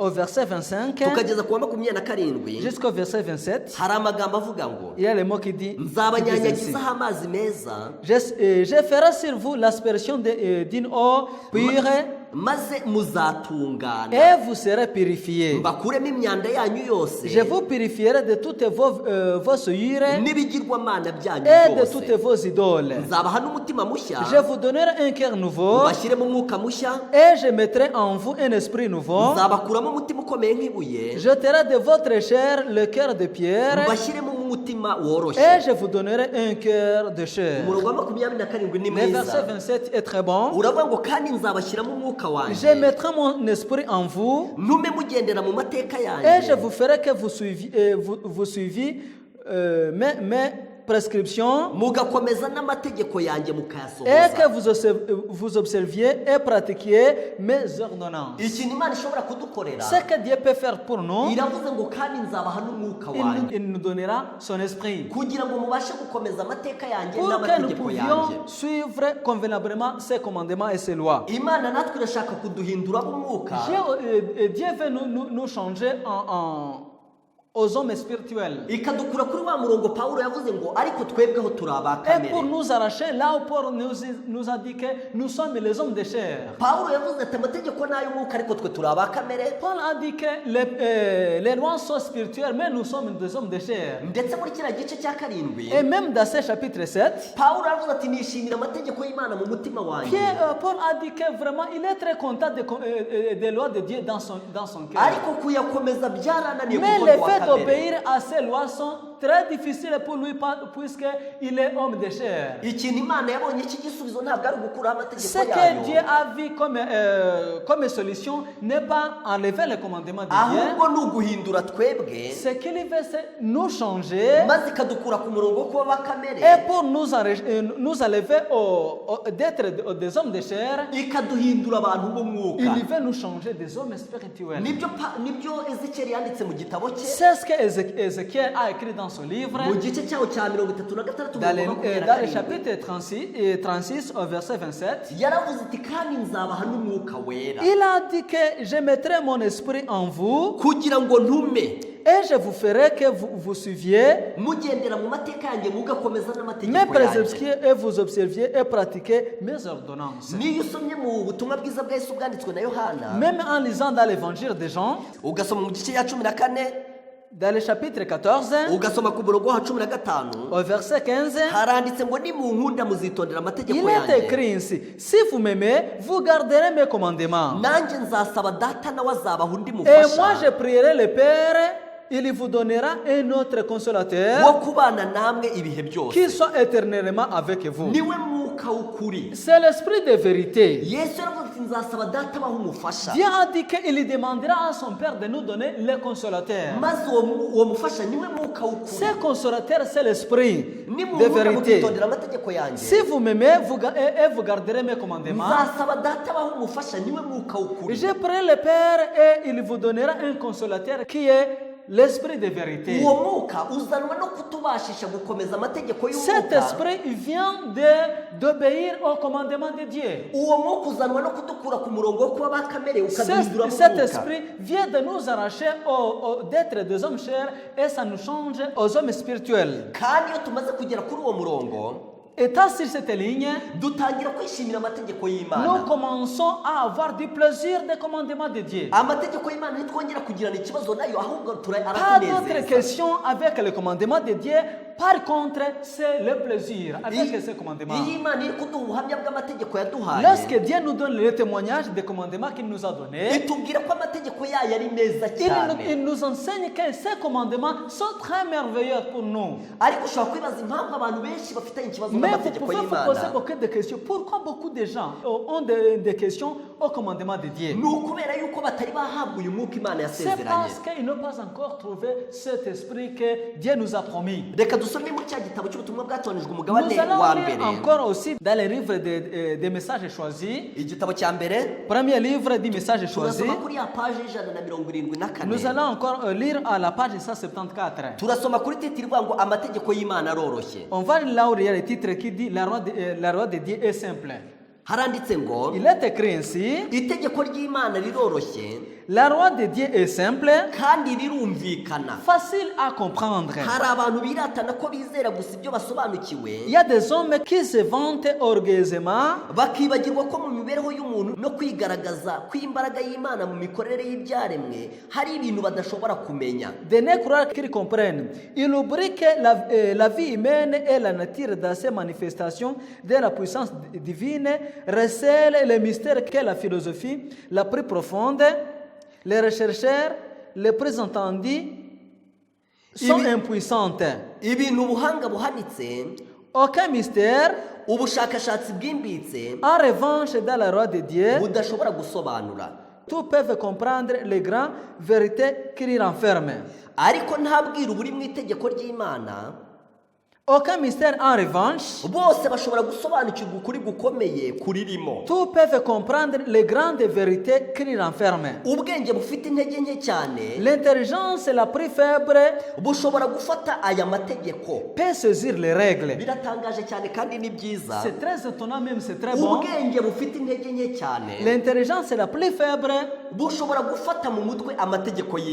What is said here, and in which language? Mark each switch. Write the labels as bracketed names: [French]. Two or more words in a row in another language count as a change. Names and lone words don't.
[French] au verset 25 [Kinyarwanda] tukageza ku wa 27 [French] jusqu'au verset 27, [Kinyarwanda] hari amagambo avuga ngo [French] il y a le mot qui dit, [Kinyarwanda] nzabanyanyagizaho amazi meza [French] je ferai sur vous l'aspersion d'une eau pure [Kinyarwanda] maze muzatungana [French] et vous serez purifiés. [Kinyarwanda] mbakuremo imyanda yanyu yose [French] Je vous purifierai de toutes vos souillures [Kinyarwanda] n'ibigirwamana byanyu [French] et de byose toutes vos idoles. [Kinyarwanda] nzabaha n'umutima mushya [French] Je vous donnerai un cœur nouveau [Kinyarwanda] mbashyiremo umwuka mushya [French] et je mettrai en vous un esprit nouveau. [Kinyarwanda] nzabakuramo umutima ukomeye nk'ibuye [French] J'ôterai de votre chair le cœur de pierre [Kinyarwanda] mbashyiremo umutima woroshye [French] et je vous donnerai un cœur de chair. [Kinyarwanda] umurongo wa 27 ni [French] Le verset mwiza 27 est très bon. [Kinyarwanda] uravuga ngo kandi nzabashyiramo umwuka [French] Je wanjye mettrai mon esprit en vous [Kinyarwanda] ntume mugendera mu mateka [French] et je yanjye vous ferai que vous suiviez mes prescriptions [Kinyarwanda] mugakomeza n'amategeko yanjye [French] et mukayasohoza que vous observiez et pratiquiez mes ordonnances. [Kinyarwanda] ikintu imana ishobora kudukorera [French] Ce que Dieu peut faire pour nous, [Kinyarwanda] iravuze ngo kandi nzabaha n'umwuka wanjye [French] il nous donnera son esprit [Kinyarwanda] kugira ngo mubashe gukomeza amateka yanjye [French] pour que nous [Kinyarwanda] n'amategeko yanjye [French] pouvions suivre convenablement ses commandements et ses lois. [Kinyarwanda] imana natwe irashaka kuduhindura umwuka [French] Dieu veut nous changer aux hommes spirituels [Kinyarwanda] ikadukura kuri wa murongo Pawulo yavuze ngo ariko twebweho turi et abakamere [French] pour nous arracher là où Paul nous a dit que nous sommes les hommes de chair. [Kinyarwanda] Pawulo yavuze ati amategeko ni ay'umwuka ariko twe turi abakamere [French] Paul a dit que les lois sont spirituelles, mais nous sommes des hommes de chair. [Kinyarwanda] ndetse muri kiriya gice cya karindwi [French] Et même dans ce chapitre 7, [Kinyarwanda] Pawulo yavuze ati nishimira amategeko y'Imana mu mutima wanjye [French] Paul a dit que vraiment il est très content des lois de Dieu dans son cœur. [Kinyarwanda] ariko kuyakomeza byarananiye Mais kuko le ni uwa fait kamere [French] d'obéir à ces lois sont très difficiles pour lui puisqu'il est homme de chair. [Kinyarwanda] ikintu Imana yabonye cy'igisubizo ntabwo ari ugukuraho Ce amategeko [French] que Dieu yayo a vu comme solution n'est pas enlever les commandements de Dieu. [Kinyarwanda] ahubwo ni uguhindura twebwe [French] Ce qu'il veut, c'est nous changer [Kinyarwanda] maze ikadukura ku murongo wo kuba abakamere [French] et pour nous enlever d'être des hommes de chair. [Kinyarwanda] ikaduhindura abantu b'umwuka [French] Il veut nous changer des hommes spirituels. [Kinyarwanda] nibyo Ezekiyeli yanditse mu gitabo cye [French] C'est ce que Ézéchiel a écrit dans son livre, [Kinyarwanda] mu gice cyaho cya 36 dans umurongo wa [French] le 27. chapitre 36 au verset 27. [Kinyarwanda] yaravuze iti kandi nzabaha n'umwuka wera [French] Il a dit que je mettrai mon esprit en vous [Kinyarwanda] kugira ngo ntume [French] et je vous ferai que vous suiviez [Kinyarwanda] mugendera mu mateka yanjye mugakomeza mes n'amategeko yanjye [French] prescriptions et vous observiez et pratiquiez mes ordonnances. [Kinyarwanda] niyo usomye mu butumwa bwiza bwa Yesu bwanditswe na Yohana [French] Même en lisant dans l'évangile de Jean, [Kinyarwanda] ugasoma mu gice cya 14 [French] dans le chapitre 14, [Kinyarwanda] ugasoma ku murongo wa 15 [French] au verset 15, [Kinyarwanda] haranditse ngo nimunkunda muzitondera amategeko [French] il est yanjye écrit ainsi: si vous m'aimez, vous garderez mes commandements. [Kinyarwanda] nanjye nzasaba data nawe azabaha undi [French] Et moi, mufasha je prierai le Père, il vous donnera un autre wo consolateur [Kinyarwanda] kubana namwe ibihe byose [French] qui soit éternellement avec vous. [Kinyarwanda] niwe mwuka w'ukuri [French] C'est l'esprit de vérité. [Kinyarwanda] Yesu yaravuze ati nzasaba data abaha umufasha [French] Dieu a dit qu'il demandera à son Père de nous donner le consolateur. [Kinyarwanda] maze uwo mufasha niwe mwuka w'ukuri [French] Ce consolateur, c'est l'esprit de nimunkunda vérité. [Kinyarwanda] mukitondera amategeko yanjye [French] Si vous m'aimez, vous garderez mes commandements. [Kinyarwanda] nzasaba data abaha umufasha niwe mwuka w'ukuri [French] Je prie le Père et il vous donnera un consolateur qui est l'esprit de vérité. [Kinyarwanda] uwo mwuka uzanwa no kutubashisha gukomeza amategeko Cet y'umwuka [French] esprit vient d'obéir au commandement de Dieu. [Kinyarwanda] uwo mwuka uzanwa no kudukura ku murongo wo kuba abakamere ukaduhindura Cet mwuka [French] esprit vient de nous arracher d'être des hommes chers et ça nous change aux hommes spirituels. [Kinyarwanda] kandi iyo tumaze kugera kuri uwo murongo [French] Étant sur cette ligne, [Kinyarwanda] dutangira kwishimira amategeko nous y'Imana [French] commençons à avoir du plaisir des commandements de Dieu. [Kinyarwanda] amategeko y'Imana ntitwongera kugirana ikibazo nayo ahubwo [French] Pas d'autres aratunezeza questions avec les commandements de Dieu. Par contre, c'est le plaisir avec ces commandements. [Kinyarwanda] iyo Imana iri kuduha ubuhamya bw'amategeko yaduhaye [French] Lorsque Dieu nous donne le témoignage des commandements qu'il nous a donnés, [Kinyarwanda] itubwira ko amategeko yayo ari meza il cyane [French] nous enseigne que ces commandements sont très merveilleux pour nous. [Kinyarwanda] ariko ushobora kwibaza impamvu abantu benshi bafitanye ikibazo [French] Mais vous n'amategeko pouvez vous poser y'Imana beaucoup de questions. Pourquoi beaucoup de gens ont des questions au commandement de Dieu? [Kinyarwanda] ni ukubera yuko batari bahabwa uyu mwuka Imana C'est yasezeranye [French] parce qu'ils n'ont pas encore trouvé cet esprit que Dieu nous a promis. [Kinyarwanda] reka dusome mu cya gitabo cy'ubutumwa bwatonejwe Nous umugabane allons wa lire mbere [French] encore aussi dans les livres des messages choisis. [Kinyarwanda] igitabo cya mbere [French] Premier livre du message choisi. [Kinyarwanda] turasoma kuri ya paje 174 [French] Nous allons encore lire à la page 174. [Kinyarwanda] turasoma kuri titiri ivuga ngo amategeko y'Imana aroroshye [French] On va là où il y a le titre qui dit la loi de Dieu est simple. [Kinyarwanda] haranditse ngo [French] Il est écrit ainsi: [Kinyarwanda] itegeko ry'Imana riroroshye [French] La loi de Dieu est simple, [Kinyarwanda] kandi rirumvikana. [French] facile à comprendre. [Kinyarwanda] Hari abantu biratana ko bizera gusa ibyo basobanukiwe, [French] Il y a des hommes qui se vantent orgueilleusement [Kinyarwanda] bakibagirwa ko mu mibereho y'umuntu no kwigaragaza kw'imbaraga y'Imana mu mikorere y'ibyaremwe hari ibintu badashobora kumenya. [French] de ne croire qu'ils comprennent. Ils oublient que la vie humaine et la nature dans ses manifestations de la puissance divine recèlent les mystères que la philosophie la plus profonde, les rechercheurs les plus entendus sont impuissantes. [Kinyarwanda] Ibintu ubuhanga buhanitse, [French] Aucun mystère, [Kinyarwanda] ubushakashatsi bwimbitse [French] en revanche, dans la loi de Dieu, [Kinyarwanda] budashobora gusobanura. [French] tous peuvent comprendre les grandes vérités qu'il renferme. [Kinyarwanda] Ariko nta bwiru buri mu itegeko ry'Imana, [French] Aucun mystère, en revanche, [Kinyarwanda] bose bashobora gusobanukirwa ukuri gukomeye kuririmo. [French] tous peuvent comprendre les grandes vérités qu'il renferme. [Kinyarwanda] Ubwenge bufite intege nke cyane [French] L'intelligence la plus faible [Kinyarwanda] bushobora gufata aya mategeko. [French] peut saisir les règles. [Kinyarwanda] Biratangaje cyane kandi ni byiza. [French] C'est très étonnant même, c'est très bon. [Kinyarwanda] Ubwenge bufite intege nke cyane [French] L'intelligence la plus faible [Kinyarwanda] bushobora gufata mu mutwe amategeko peut